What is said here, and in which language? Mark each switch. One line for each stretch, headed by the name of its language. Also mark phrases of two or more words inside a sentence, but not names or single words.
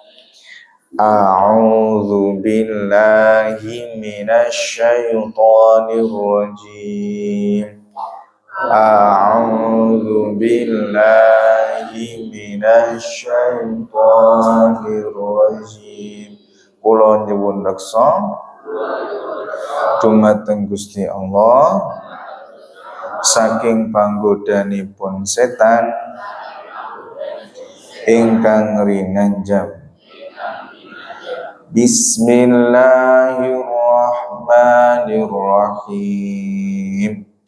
Arabic: أعوذ بالله من الشيطان الرجيم. أعوذ بالله من الشيطان الرجيم.
Javanese: Kula nyuwun reksa dumateng Gusti Allah saking panggodanipun setan ingkang rinanjam.
Arabic: Bismillahirrahmanirrahim.